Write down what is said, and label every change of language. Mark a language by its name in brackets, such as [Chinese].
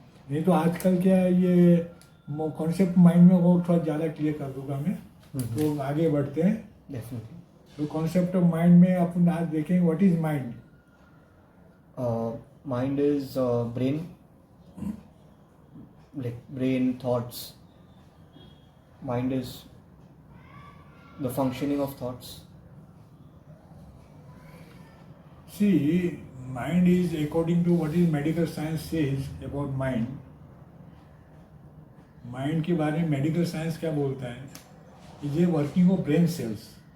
[Hindi] नहीं तो आजकल क्या है, ये कॉन्सेप्ट माइंड में वो थोड़ा ज़्यादा क्लियर कर दूंगा मैं। तो आगे बढ़ते हैं। डेफिनेटली। तो कॉन्सेप्ट ऑफ माइंड में अपन आज देखेंगे what is mind. [English] Mind is brain, like brain, thoughts. Mind is the functioning of thoughts. See, mind is, according to what is medical science says about mind, [Hindi] mind के बारे में medical science क्या बोलता है? [English] Is a working of brain cells.